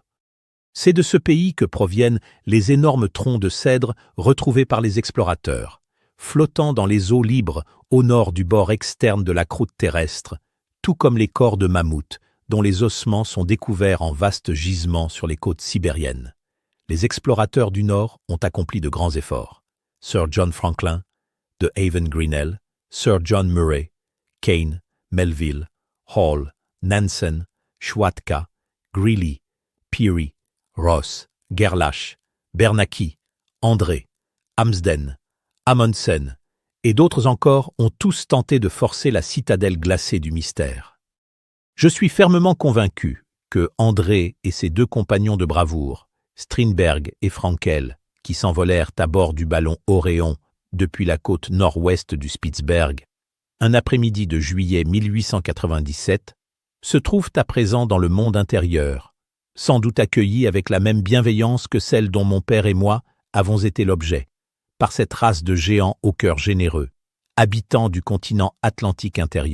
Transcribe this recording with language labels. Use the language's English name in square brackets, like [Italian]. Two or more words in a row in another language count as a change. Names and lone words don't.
[French] C'est de ce pays que proviennent les énormes troncs de cèdre retrouvés par les explorateurs, flottant dans les eaux libres au nord du bord externe de la croûte terrestre, tout comme les corps de mammouth dont les ossements sont découverts en vastes gisements sur les côtes sibériennes. Les explorateurs du Nord ont accompli de grands efforts. Sir John Franklin, de Haven Grinnell, Sir John Murray, Kane, Melville, Hall, Nansen, Schwatka, Greely, Peary, Ross, Gerlach, Bernacchi, André, Amsden, Amundsen et d'autres encore ont tous tenté de forcer la citadelle glacée du mystère. Je suis fermement convaincu que André et ses 2 compagnons de bravoure, Strindberg et Frankel, qui s'envolèrent à bord du ballon Orion depuis la côte nord-ouest du Spitzberg, un après-midi de juillet 1897, se trouvent à présent dans le monde intérieur, sans doute accueillis avec la même bienveillance que celle dont mon père et moi avons été l'objet, par cette race de géants au cœur généreux, habitants du continent atlantique intérieur.